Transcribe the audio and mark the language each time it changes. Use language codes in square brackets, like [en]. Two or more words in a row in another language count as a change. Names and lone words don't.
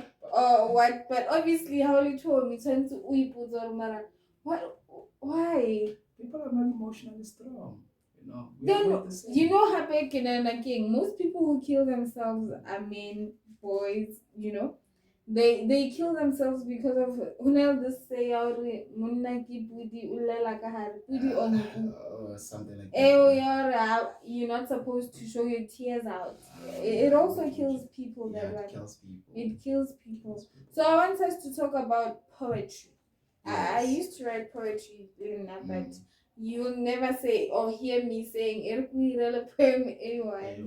[en] or what, but obviously, how you told me, turn to what, why? People are not emotionally strong. Then Happy King. Most people who kill themselves are men, boys. They kill themselves because of this say [st] monna ki pudi ulela ka hare pudi [en] something like that. You're not supposed to show your tears out. It also kills people. It kills people. It kills people. So I want us to talk about poetry. Yes. I used to write poetry, but you'll never say or hear me saying poem anyone.